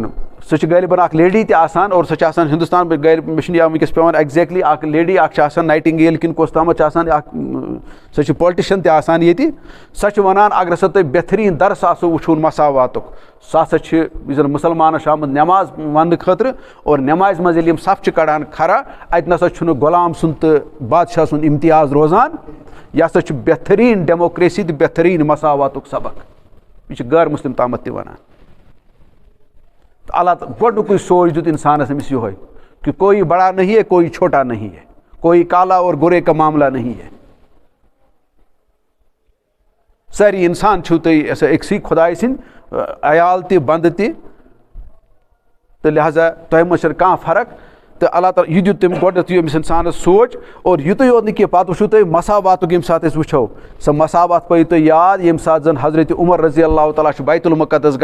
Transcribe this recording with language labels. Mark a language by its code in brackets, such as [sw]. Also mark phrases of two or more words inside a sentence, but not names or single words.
[ks] سۄ چھِ غٲلبن اکھ لیڈی تہِ آسان اور سۄ چھِ آسان ہندوستان مےٚ چھُنہٕ یاد وٕنکیٚس پیٚوان ایگزیکٹلی اکھ لیڈی اکھ چھِ آسان نایٹِنٛگیل کِنہٕ کۄس تامتھ چھِ آسان اکھ سۄ چھِ پُلٹِشن تہِ آسان ییٚتہِ سۄ چھِ ونان اگر ہسا تۄہہِ بہتریٖن درس آسو وٕچھُن مساواتُک سُہ ہسا چھِ یُس زن مُسلمانس چھُ آمُت نٮ۪ماز وننہٕ خٲطرٕ اور نٮ۪مازِ منٛز ییٚلہِ یِم صف چھِ کڑان کھڑا اتہِ نسا چھُنہٕ غلام سُنٛد تہٕ بادشاہ سُنٛد امتیاز روزان یہِ ہسا چھُ بہتریٖن ڈیموکریسی تہٕ بہتریٖن مساواتُک سبق یہِ چھِ غٲر مسلم تامتھ تہِ ونان اللہ گۄڈنیُکُے سونٛچ دیُت انسانس أمِس یِہوے کہ [ur] کوئی بڑا نہیں ہے [ks] کوئی چھوٹا نہیں ہے کوئی کالا اور گورے کا معاملہ نہیں ہے سٲری انسان چھِو تُہۍ أکسٕے خۄداے سٕنٛدۍ عیال تہِ بنٛدٕ تہِ تہٕ لہٰذا تۄہہِ منٛز چھنہٕ کانٛہہ فرق تہٕ اللہ تعالیٰ یہِ دیُت تٔمۍ گۄڈنیٚتھ أمِس انسانس سونٛچ اور یُتُے یوت نہٕ کینٛہہ پتہٕ وٕچھو تُہۍ مساواتُک ییٚمہِ ساتہٕ أسۍ وٕچھو سۄ مساوات پٲیِو تُہۍ یاد ییٚمہِ ساتہٕ زن حضرت عمر [ar] رضی اللہ تعالیٰ [ks] چھُ بیت المقدس